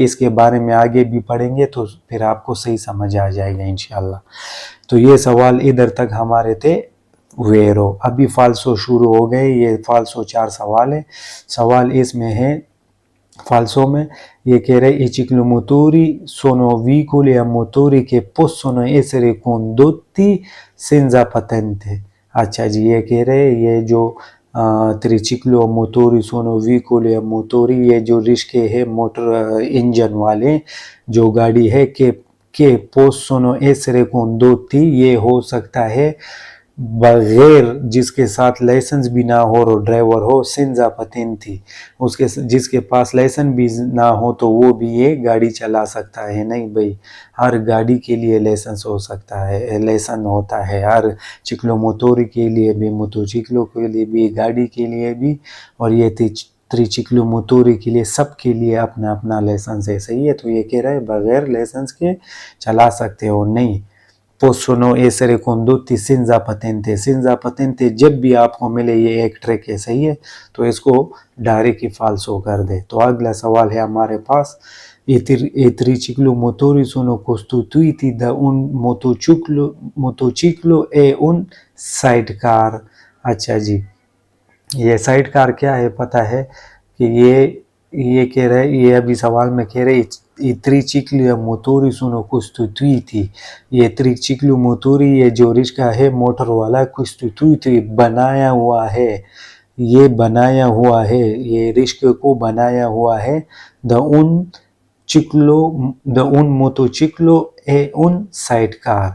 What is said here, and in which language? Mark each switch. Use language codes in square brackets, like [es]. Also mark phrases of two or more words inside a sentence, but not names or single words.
[hi] इसके बारे में आगे भी पढ़ेंगे तो फिर आपको सही समझ आ जाएगा इंशाल्लाह। तो ये सवाल इधर तक हमारे थे वेरो। अभी फाल्सो शुरू हो गए, ये फाल्सो 4 सवाल है। सवाल इसमें है फाल्सो में, ये कह रहे [it] i ciclomotori sono veicoli a motori che possono essere condotti senza patente। [hi] अच्छा जी, ये कह रहे ये जो [it] triciclo motori sono veicoli a motori, [hi] ये जो रिश्के है मोटर इंजन वाले जो गाड़ी है के [it] possono essere condotti, [hi] ये हो सकता है बगैर, जिसके साथ लाइसेंस भी ना हो और ड्राइवर हो, [it] senza patente, [hi] उसके जिसके पास लाइसेंस भी ना हो तो वो भी ये गाड़ी चला सकता है। नहीं भाई, हर गाड़ी के लिए लाइसेंस हो सकता है, लाइसेंस होता है हर चिक्लोमोटोरी के लिए भी, मोटोचिक्लो के लिए भी, गाड़ी के लिए भी, और ये त्रिचिक्लोमोटोरी के लिए, सब के लिए अपना अपना लाइसेंस है, सही है। तो ये कह रहा है बगैर लाइसेंस के चला सकते हो नहीं। [it] possono essere condotti senza patente, senza patente [hi] जब भी आपको मिले, ये एक ट्रिक है, सही है। तो इसको डायरेक्ट ही फाल्सो कर दे। तो अगला सवाल है हमारे पास, [it] i triciclomotori sono costituiti da un motociclo e un sidecar। [hi] अच्छा जी, ये साइडकार क्या है पता है कि ये कह रहे, ये अभी सवाल में कह रहे [it] i triciclomotori sono costituiti, [hi] ये त्रिचिक्लोमोटोरी, ये जो रिक्शा है मोटर वाला, costituiti बनाया हुआ है, ये बनाया हुआ है, ये रिक्शे को बनाया हुआ है [it] da un motociclo e un sidecar.